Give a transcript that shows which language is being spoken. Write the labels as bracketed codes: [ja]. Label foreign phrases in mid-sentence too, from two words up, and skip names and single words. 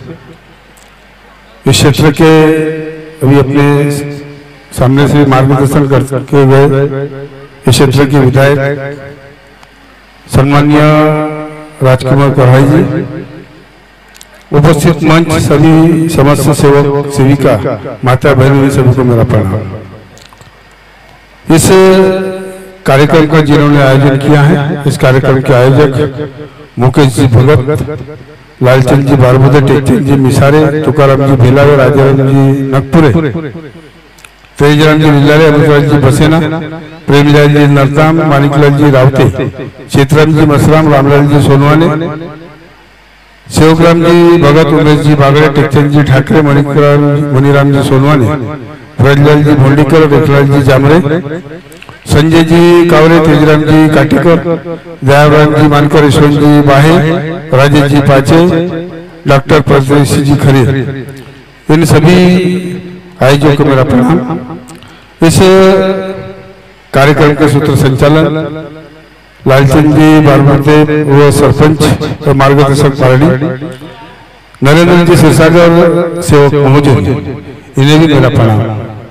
[hi] इस क्षेत्र के अभी अपने सामने से मार्गदर्शन करके गए इस क्षेत्र के विधायक सम्माननीय राजकुमार कढ़ाई जी, उपस्थित मंच सभी समस्त सेवक सेविका माता बहनों सभी को मेरा प्रणाम। इस कार्यक्रम का जिन्होंने आयोजन किया है, इस कार्यक्रम के आयोजक मुकेश जी भगत, लालचंद जी बारबुदे, टेकचंद जी मिसारे, तुकाराम जी भेलावे, राजाराम जी नगपुरे, तेजराम जी विलारे, अमृतराज जी बसेना, प्रेमलाल जी नरताम, मानिकलाल जी रावते, क्षेत्रराम जी मसराम, रामलाल जी सोनवाने, सेवकराम जी भगत, उमेश जी बागड़े, टेकचंद जी ठाकरे, मणिराम जी सोनवाने, ब्रजलाल जी भोंडीकर, रेखलाल जी जामरे, संजय जी कावरे, तेजराम जी काटीकर, दयाराम जी मानकर, यशवंत जी बाहे, राजेश जी पाचे, डॉक्टर परदेशी जी खरे, इन सभी आयोजकों को मेरा प्रणाम। इस कार्यक्रम के सूत्र संचालन लालचंद जी बारबुदे व सरपंच और मार्गदर्शक पारडी नरेंद्र जी सिरसागर, सेवक मोहझरी, इन्हें भी मेरा प्रणाम।